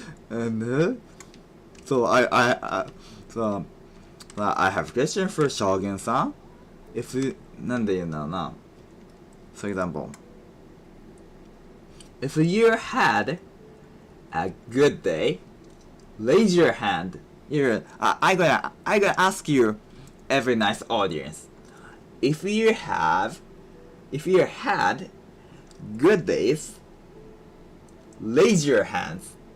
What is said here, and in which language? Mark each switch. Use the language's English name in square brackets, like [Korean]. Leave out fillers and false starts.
[English] And, so, so, I have a question for 将軍さん。 [Japanese] If, なんで言うんだろうな。 [English] For example.If you had a good day, raise your hand. I'm gonna ask you, every nice audience. If you had good days, raise your hands.